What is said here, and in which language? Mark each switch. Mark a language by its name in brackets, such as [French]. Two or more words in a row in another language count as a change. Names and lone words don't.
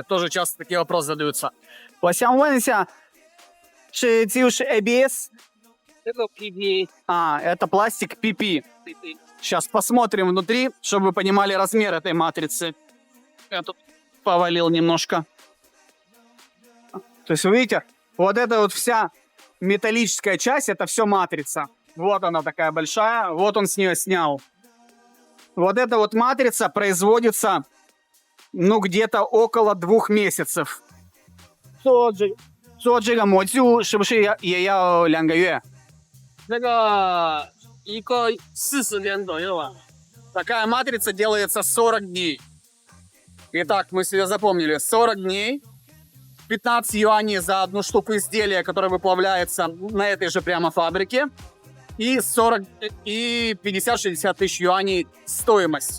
[Russian] Тоже часто такие вопросы задаются. [Chinese] 我想问一下，就是 ABS? [Russian] Это PP. Это пластик PP. Сейчас посмотрим внутри, чтобы вы понимали размер этой матрицы. Я тут повалил немножко. То есть, вы видите, вот эта вот вся металлическая часть, это все матрица. Вот она такая большая, вот он с нее снял. Вот эта вот матрица производится, ну, где-то около 2 месяцев. [Chinese] 做这个模具是不是也要2个月？那个一个40天左右啊。 [Russian] Такая матрица делается 40 дней. Итак, мы себе запомнили, 40 дней, 15 юаней за одну штуку изделия, которое выплавляется на этой же прямо фабрике, и 50-60 тысяч юаней стоимость.